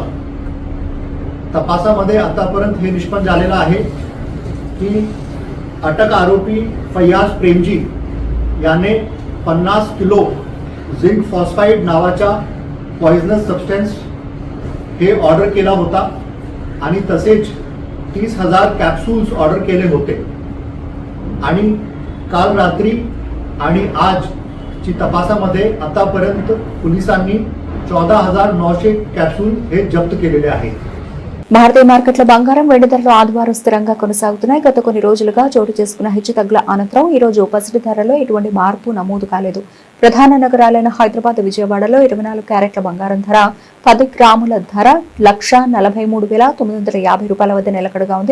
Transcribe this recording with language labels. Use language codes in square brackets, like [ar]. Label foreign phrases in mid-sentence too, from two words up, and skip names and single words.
[mr] तपासामध्ये आतापर्यंत हे निष्पन्न झालेलं आहे की अटक आरोपी फयाज प्रेमजी याने 50 किलो झिंक फॉस्फाइड नावाचा [en] poisonous substance [mr] हे ऑर्डर केला होता आणि तसेच 30,000 कॅप्सूल्स ऑर्डर केले होते. आणि काल रात्री आणि आजची तपासामध्ये आतापर्यंत पोलिसांनी 14,900 कॅप्सूल हे जप्त केलेले आहेत. [te] భారతీయ మార్కెట్ల బంగారం, వెండి ధరలు ఆదివారం స్థిరంగా కొనసాగుతున్నాయి. గత కొన్ని రోజులుగా చోటు చేసుకున్న హెచ్చుతగ్గుల అనంతరం ఈ రోజు పసిడి ధరలో ఎటువంటి మార్పు నమోదు కాలేదు. ప్రధాన నగరాలైన హైదరాబాద్, విజయవాడలో 24 క్యారెట్ల బంగారం ధర 10 గ్రాముల ధర 1,43,950 రూపాయల వద్ద నిలకడగా ఉంది.